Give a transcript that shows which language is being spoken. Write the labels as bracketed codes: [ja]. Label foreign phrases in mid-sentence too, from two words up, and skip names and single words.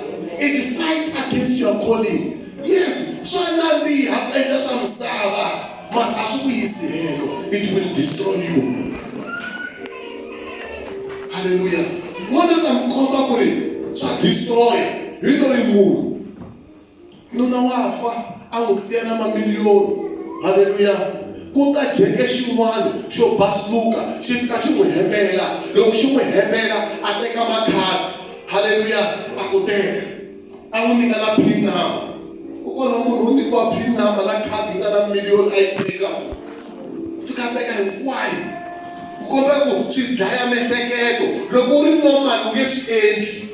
[en] It fights against your calling. Yes, so it will destroy you. Hallelujah. What does that come back with? Shall destroy. You don't move. No, I will see another million. Hallelujah. [ts] Kuta jenge xin'wana xo basuluka xi fika xi n'wi hembela loko xi n'wi hembela a teka makhadi. [en] Hallelujah. [ts] A ku teka a n'wi nyika na [en] pin number [ts] u kona munhu u nyikiwa [en] pin number [ts] na khadi yi nga na million a yi tshika fika teka hinkwayo ku komba ku swi dlaya miehleketo loko u ri normal u nge swi endli.